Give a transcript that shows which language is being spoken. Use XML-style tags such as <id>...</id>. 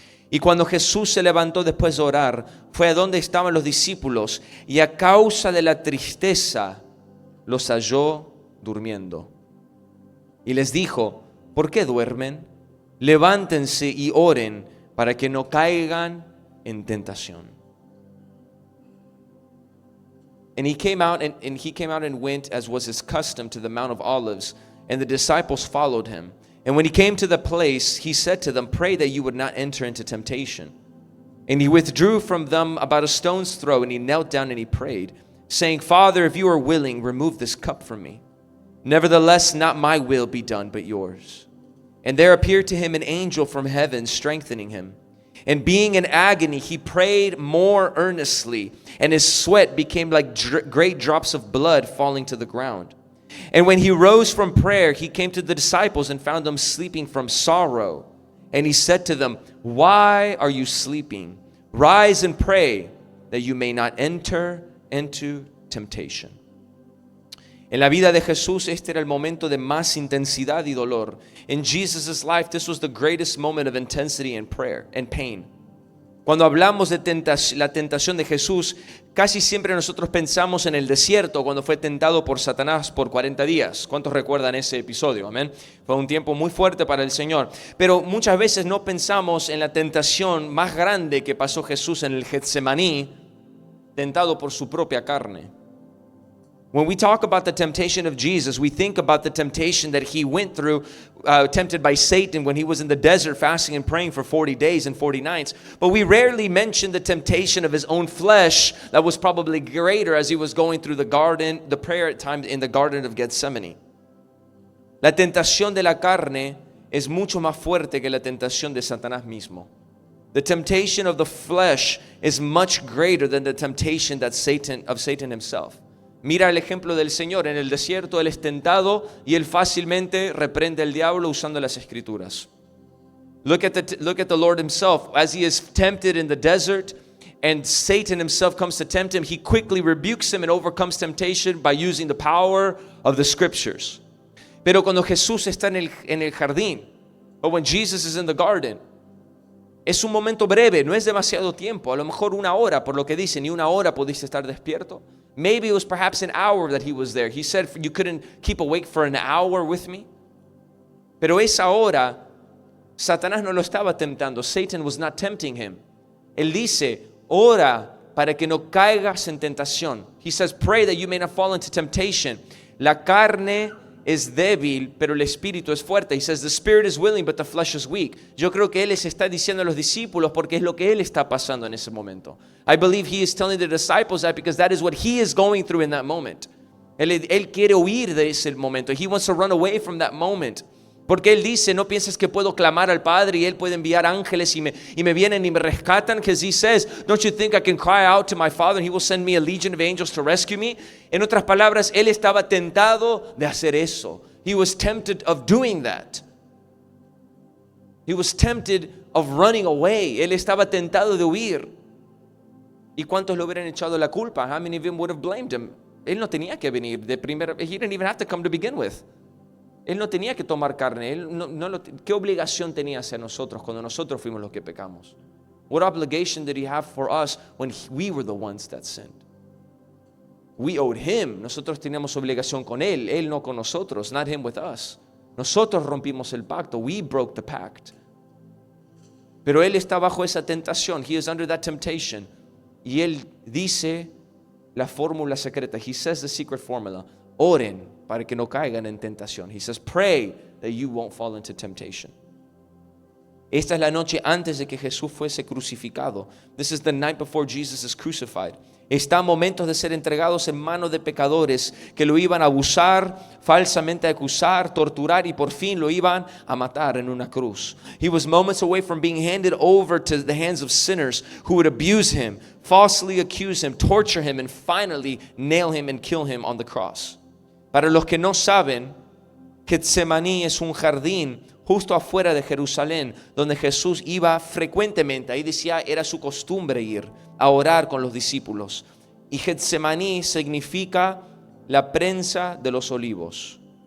<es>Y cuando Jesús se levantó después de orar, fue a donde estaban los discípulos, y a causa de la tristeza los halló durmiendo. Y les dijo: ¿por qué duermen? Levántense y oren para que no caigan en tentación.</es> <en>And he came out and went, as was his custom, to the Mount of Olives, and the disciples followed him. And when he came to the place, he said to them, pray that you would not enter into temptation. And he withdrew from them about a stone's throw, and he knelt down and he prayed, saying, Father, if you are willing, remove this cup from me. Nevertheless, not my will be done, but yours. And there appeared to him an angel from heaven, strengthening him. And being in agony, he prayed more earnestly, and his sweat became like great drops of blood falling to the ground. And when he rose from prayer, he came to the disciples and found them sleeping from sorrow. And he said to them, why are you sleeping? Rise and pray that you may not enter into temptation.</en> <es>En la vida de Jesús, este era el momento de más intensidad y dolor.</es> <en>In Jesus' life, this was the greatest moment of intensity and prayer and pain.</en> <es>Cuando hablamos de la tentación de Jesús, casi siempre nosotros pensamos en el desierto, cuando fue tentado por Satanás por 40 días. ¿Cuántos recuerdan ese episodio? Amén. Fue un tiempo muy fuerte para el Señor. Pero muchas veces no pensamos en la tentación más grande que pasó Jesús en el Getsemaní, tentado por su propia carne.</es> <en>When we talk about the temptation of Jesus, we think about the temptation that he went through, tempted by Satan when he was in the desert fasting and praying for 40 days and 40 nights. But we rarely mention the temptation of his own flesh that was probably greater as he was going through the prayer time in the Garden of Gethsemane.</en> <es>La tentación de la carne es mucho más fuerte que la tentación de Satanás mismo.</es> <en>The temptation of the flesh is much greater than the temptation that of Satan himself.</en> <es>Mira el ejemplo del Señor. En el desierto Él es tentado y Él fácilmente reprende al diablo usando las Escrituras.</es> <en>Look at the Lord Himself. As He is tempted in the desert and Satan himself comes to tempt Him, He quickly rebukes him and overcomes temptation by using the power of the Scriptures.</en> <es>Pero cuando Jesús está en el jardín,</es> <en>or when Jesus is in the garden,</en> <es>es un momento breve, no es demasiado tiempo. A lo mejor una hora, por lo que dicen, y una hora pudiste estar despierto.</es> <en>Maybe it was perhaps an hour that he was there. He said, you couldn't keep awake for an hour with me.</en> <es>Pero esa hora, Satanás no lo estaba tentando.</es> <en>Satan was not tempting him.</en> <es>Él dice, ora para que no caigas en tentación.</es> <en>He says, pray that you may not fall into temptation.</en> <es>La carne es débil, pero el espíritu es fuerte.</es> <en>He says, the spirit is willing, but the flesh is weak.</en> <es>Yo creo que él les está diciendo a los discípulos porque es lo que él está pasando en ese momento.</es> <en>I believe he is telling the disciples that because that is what he is going through in that moment.</en> <es>Él quiere huir de ese momento.</es> <en>He wants to run away from that moment.</en> <es>Porque él dice, no pienses que puedo clamar al Padre y él puede enviar ángeles y me vienen y me rescatan.</es> <en>Because he says, don't you think I can cry out to my Father and he will send me a legion of angels to rescue me?</en> <es>En otras palabras, él estaba tentado de hacer eso.</es> <en>He was tempted of doing that. He was tempted of running away.</en> <es>Él estaba tentado de huir. ¿Y cuántos le hubieran echado la culpa?</es> <en>How many of them would have blamed him?</en> <es>Él no tenía que venir de primera.</es> <en>He didn't even have to come to begin with.</en> <es>Él no tenía que tomar carne. ¿Qué obligación tenía hacia nosotros cuando nosotros fuimos los que pecamos?</es> <en>What obligation did he have for us when we were the ones that sinned? We owed him.</en> <es>Nosotros teníamos obligación con él no con nosotros,</es> <en>not him with us.</en> <es>Nosotros rompimos el pacto.</es> <en>We broke the pact.</en> <es>Pero él está bajo esa tentación.</es> <en>He is under that temptation.</en> <es>Y él dice la fórmula secreta.</es> <en>He says the secret formula.</en> <es>Oren para que no caigan en tentación.</es> <en>He says, pray that you won't fall into temptation.</en> <es>Esta es la noche antes de que Jesús fuese crucificado.</es> <en>This is the night before Jesus is crucified.</en> <es>Está a momentos de ser entregados en manos de pecadores que lo iban a abusar, falsamente acusar, torturar y por fin lo iban a matar en una cruz.</es> <en>He was moments away from being handed over to the hands of sinners who would abuse him, falsely accuse him, torture him, and finally nail him and kill him on the cross.</en> <es>Para los que no saben, Getsemaní es un jardín justo afuera de Jerusalén, donde Jesús iba frecuentemente. Ahí decía, era su costumbre ir a orar con los discípulos. Y Getsemaní significa la prensa de los olivos.</es>